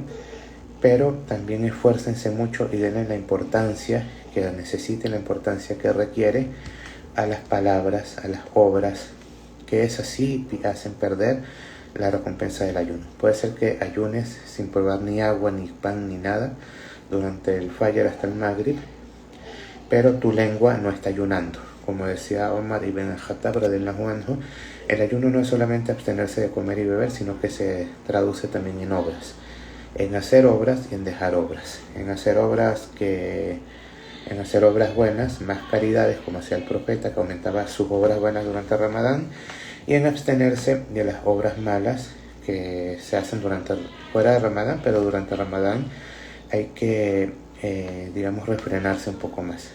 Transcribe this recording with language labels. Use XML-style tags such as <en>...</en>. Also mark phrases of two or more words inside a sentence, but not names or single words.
<es>Pero también esfuércense mucho y denle la importancia que necesite, la importancia que requiere a las palabras, a las obras, que es así hacen perder la recompensa del ayuno. Puede ser que ayunes sin probar ni agua, ni pan, ni nada durante el Fajr hasta el Maghrib, pero tu lengua no está ayunando. Como decía Omar ibn al-Khattab</es> <ar>رضي الله عنه,</ar> <es>el ayuno no es solamente abstenerse de comer y beber, sino que se traduce también en obras. En hacer obras y en dejar obras. En hacer obras buenas, más caridades, como hacía el profeta, que aumentaba sus obras buenas durante Ramadán, y en abstenerse de las obras malas que se hacen fuera de Ramadán, pero durante Ramadán hay que, digamos, refrenarse un poco más.</es>